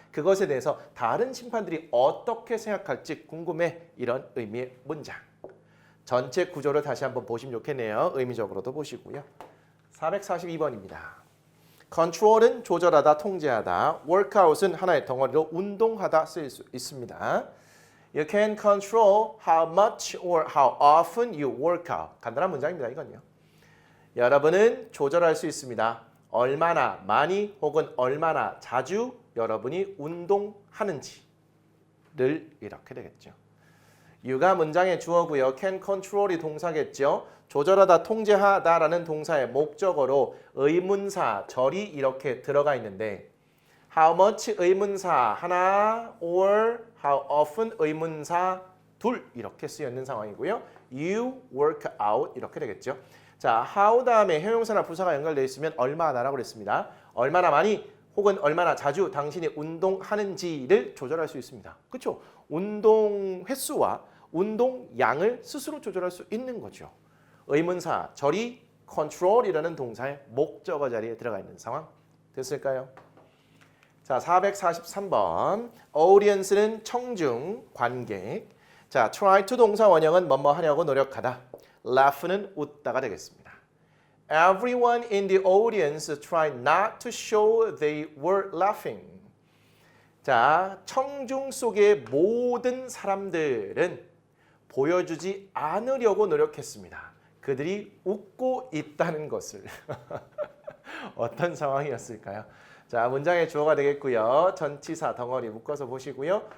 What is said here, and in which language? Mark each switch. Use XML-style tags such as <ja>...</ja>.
<ko>그것에 대해서 다른 심판들이 어떻게 생각할지 궁금해. 이런 의미의 문장. 전체 구조를 다시 한번 보시면 좋겠네요. 의미적으로도 보시고요. 442번입니다. control은 조절하다, 통제하다. workout은 하나의 덩어리로 운동하다 쓰일 수 있습니다.</ko> <en>You can control how much or how often you work out.</en> <ko>간단한 문장입니다. 이건요. 여러분은 조절할 수 있습니다. 얼마나 많이 혹은 얼마나 자주 여러분이 운동하는지를 이렇게 되겠죠. you가 문장의 주어고요. can control이 동사겠죠. 조절하다, 통제하다라는 동사의 목적어로 의문사, 절이 이렇게 들어가 있는데 how much 의문사 하나 or how often 의문사 둘 이렇게 쓰여 있는 상황이고요.</ko> <en>you work out</en> <ko>이렇게 되겠죠. 자, how 다음에 형용사나 부사가 연결되어 있으면 얼마나라고 그랬습니다. 얼마나 많이 혹은 얼마나 자주 당신이 운동하는지를 조절할 수 있습니다. 그렇죠? 운동 횟수와 운동 양을 스스로 조절할 수 있는 거죠. 의문사, 절이 control이라는 동사의 목적어 자리에 들어가 있는 상황 됐을까요? 자, 443번. audience는 청중, 관객. 자, try to 동사 원형은 뭐뭐 하려고 노력하다. laugh는 웃다가 되겠습니다.</ko> <en>Everyone in the audience tried not to show they were laughing.</en> <ko>자, 청중 속의 모든 사람들은 보여주지 않으려고 노력했습니다. 그들이 웃고 있다는 것을. 어떤 상황이었을까요? 자, 문장의 주어가 되겠고요. 전치사 덩어리 묶어서 보시고요.</ko>